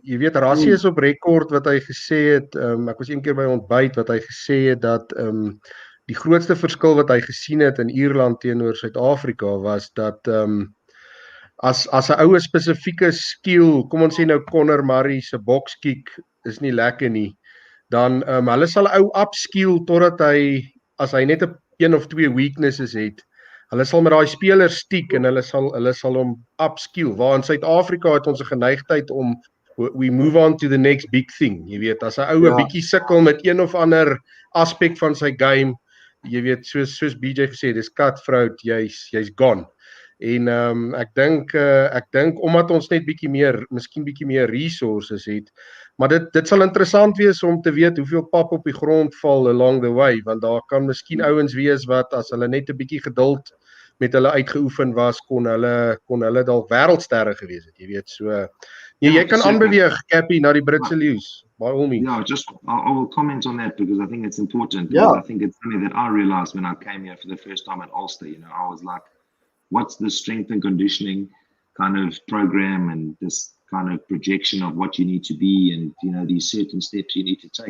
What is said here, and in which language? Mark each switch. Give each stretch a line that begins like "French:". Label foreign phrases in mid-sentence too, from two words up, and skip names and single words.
Afrikaans: Jy weet, Rassie is op rekord wat hy gesê het, ek was een keer by ontbyt wat hy gesê het dat die grootste verskil wat hy gesien het in Ierland teenoor Suid-Afrika was dat as 'n oue spesifieke skill, kom ons sê nou Conor Murray se bokskick is nie lekker nie, dan hulle sal 'n ou upskill totdat as hy net 1 of 2 weaknesses het, hulle sal met daai speler stiek en hulle sal hom upskill. Waar in Suid-Afrika het ons 'n geneigtheid om
English: we move on to the next big thing.
Afrikaans: Jy weet, as 'n ou 'n bietjie sukkel met een of ander aspek van sy game, jy weet, soos BJ gesê, dis cutthroat, jy's gone. En ek dink omdat ons net miskien bietjie meer resources het, maar dit sal interessant wees om te weet hoeveel pap op die grond val
English: along the way,
Afrikaans: want daar kan miskien ouens wees wat as hulle net 'n bietjie geduld met hulle uitgeoefen was, kon hulle dalk wêreldsterre gewees het, jy weet. So jy kan aanbeweeg, Cappy, na die Britse Leeus,
English: by all means. Yeah, I will comment on that, because I think it's important. I think it's something that I realized when I came here for the first time at Ulster. I was like, what's the strength and conditioning kind of program, and this kind of projection of what you need to be, and these certain steps you need to take.